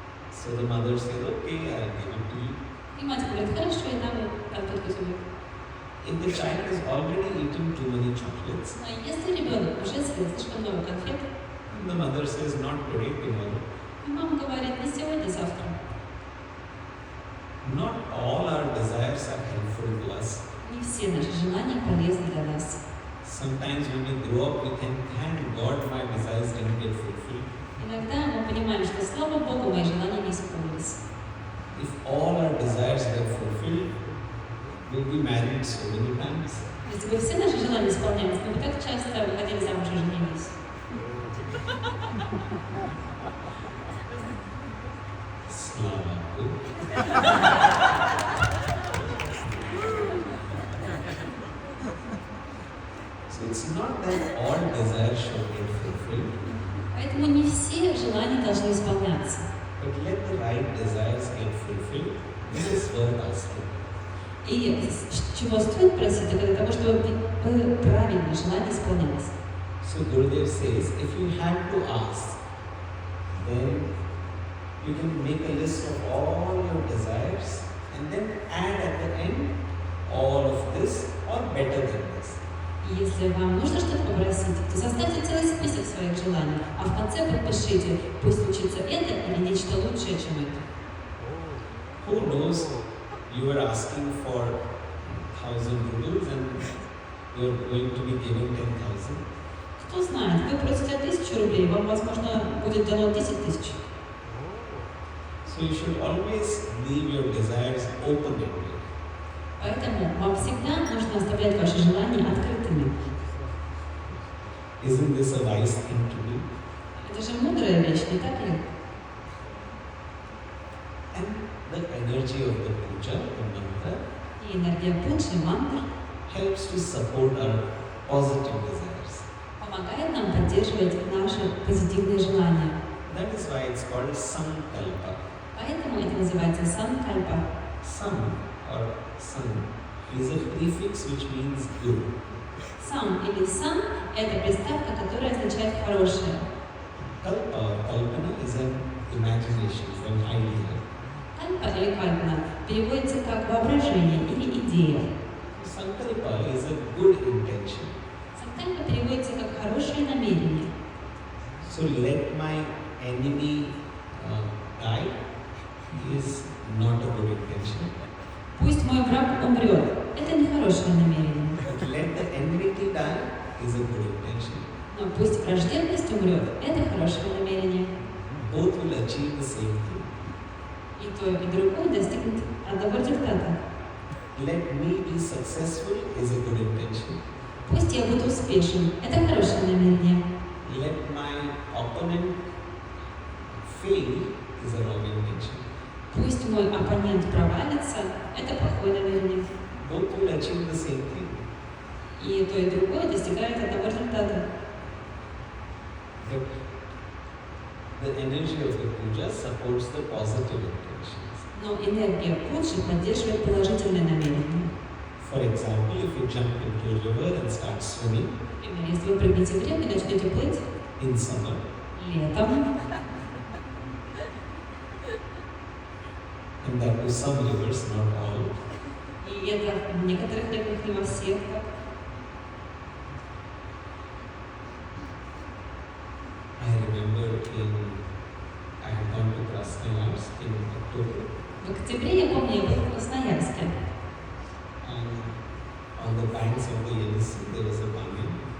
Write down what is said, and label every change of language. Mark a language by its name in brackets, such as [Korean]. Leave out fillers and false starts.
[English] So the mother says, okay, I'll give it to you. [Russian] И мать говорит, хорошо, я дам ему конфетку тебе. [English] If the child has already eaten too many chocolates, [Russian] Но если ребенок уже съел слишком много конфет, [English] and the mother says, not today, tomorrow. [Russian] и мама говорит, не сегодня, завтра. [English] Not all our desires are helpful to us. [Russian] Не все наши желания полезны для нас. [English] Sometimes when we grow up, we think, thank God my desires didn't get fulfilled. [Russian] Иногда мы понимаем, что, слава Богу, мои желания не исполнились. [English] If all our desires were fulfilled, we'll be married so many times. [Russian] Если бы все наши желания исполнялись, мы бы так часто выходили замуж и женились. Slava Bhoo. [English] So it's not that all desires should get fulfilled, [Russian] Поэтому не все желания должны исполняться. [English] but let the right desires get fulfilled. This is worth asking. [Russian] И чего стоит просить, это для того, чтобы правильные желания исполнялись. [English] So Gurudev says, if you had to ask, then you can make a list of all your desires and then add at the end all of this or better than this. [Russian] И если вам нужно что-то попросить, то составьте целый список своих желаний, а в конце подпишите, пусть случится это или нечто лучшее, чем это. [English] Who knows, you are asking for 1,000 rupees and you are going to be given 10,000. [Russian] Кто знает, вы просите 1000 рублей, вам, возможно, будет дано 10 тысяч. [English] So you should always leave your desires open-ended. [Russian] Поэтому вам всегда нужно оставлять ваши желания открытыми. [English] Isn't this a wise thing to do? [Russian] Это же мудрая вещь, не так ли? [English] And the energy of the puja, the mantra, [Russian] И энергия пуджи, мантр [English] helps to support our positive desires. [Russian] помогает нам поддерживать наши позитивные желания. [English] That is why it's called sankalpa. [Russian] Поэтому это называется санкальпа. [English] San or san is a prefix which means good. [Russian] Сам или сан – это приставка, которая означает хорошее. [English] Kalpa or kalpana is an imagination, is an idea. [Russian] Кальпа или кальпана переводится как воображение или идея. [English] Sankalpa is a good intention. [Russian] Санкальпа переводится как хорошее намерение. [English] So let my enemy die is not a good intention. [Russian] Пусть мой враг умрет. Это не хорошее намерение. [English] But let the enmity die is a good intention. [Russian] Но пусть враждебность умрет. Это хорошее намерение. [English] Both will achieve the same thing. [Russian] И то, и другое достигнет одного результата. [English] Let me be successful is a good intention. [Russian] Пусть я буду успешен. Это хорошее намерение. [English] Let my opponent fail is a wrong intention. [Russian] Пусть мой оппонент провалится. Это плохое намерение. [English] Both will achieve the same thing. [Russian] И то, и другое достигает одного результата. [English] But the energy of the puja supports the positive intentions. [Russian] Но энергия пуджи поддерживает положительные намерения. [English] For example, if you jump into a river and start swimming [Russian] Например, если вы прыгнете в реку и начнете плыть [English] in summer, [Russian] летом, [English] and that to some rivers, not all, [Russian] и это в некоторых реках, не во всех, так, [English] I remember I had gone to Krasnoyarsk in October, [Russian] в октябре, я помню, я был в Красноярске, [English] and on the banks of the Yenisei there was a banyan.